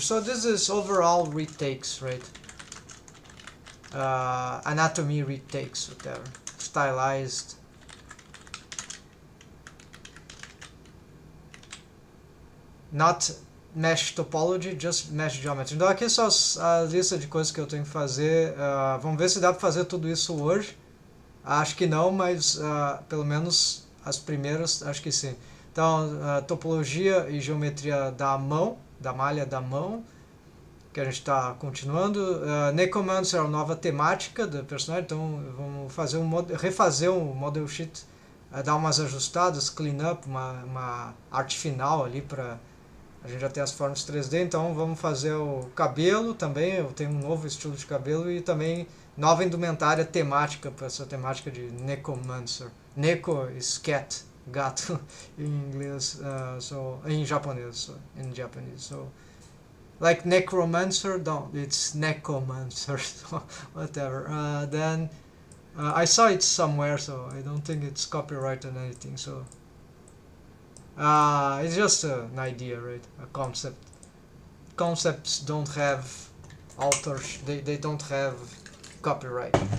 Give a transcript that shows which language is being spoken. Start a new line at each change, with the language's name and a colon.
English: So this is overall retakes, right? Anatomy retakes, whatever, stylized. Not mesh topology, just mesh geometry.
Portuguese: Então aqui só a lista de coisas que eu tenho que fazer. Vamos ver se dá para fazer tudo isso hoje. Acho que não, mas pelo menos as primeiras, acho que sim. Então, topologia e geometria da mão, da malha da mão, que a gente está continuando. Necromancer é a nova temática do personagem, então vamos fazer refazer um model sheet, dar umas ajustadas, clean up, uma arte final ali para a gente já ter as formas 3D. Então vamos fazer o cabelo também, eu tenho um novo estilo de cabelo e também nova indumentária temática para essa temática de Necromancer.
English: Neko is cat,
Portuguese: gato em inglês, em japonês,
English: so like Necromancer, no, it's Necromancer, so whatever. Then I saw it somewhere, so I don't think it's copyrighted or anything. So it's just an idea, right? A concept. Concepts don't have authors. They don't have copyright.